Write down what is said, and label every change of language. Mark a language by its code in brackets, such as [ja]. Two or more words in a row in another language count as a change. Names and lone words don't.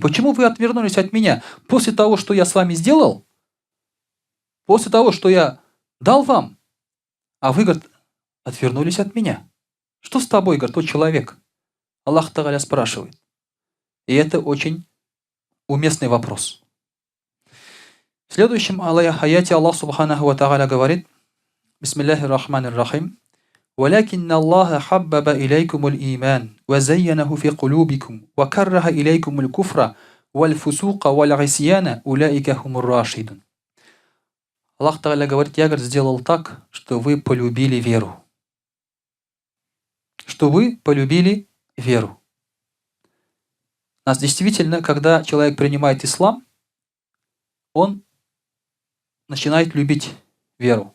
[ru] Почему вы отвернулись от меня? После того, что я с вами сделал, после того, что я дал вам, а вы, говорит, отвернулись от меня. Что с тобой, говорит, тот человек? [ar] الله تعالى [ru] спрашивает. И это очень уместный вопрос. В следующем аяте [ar] الله سبحانه وتعالى говорит, بسم الله الرحمن الرحيم, ولكن الله حبب إليكم الإيمان وزينه في قلوبكم وكره إليكم الكفر والفسوق والعصيان أولئك هم الراشدون. الله تعالى [ru] говорит, я, говорит, сделал так, что вы полюбили веру. Что вы полюбили веру. У нас действительно, когда человек принимает ислам, он начинает любить веру.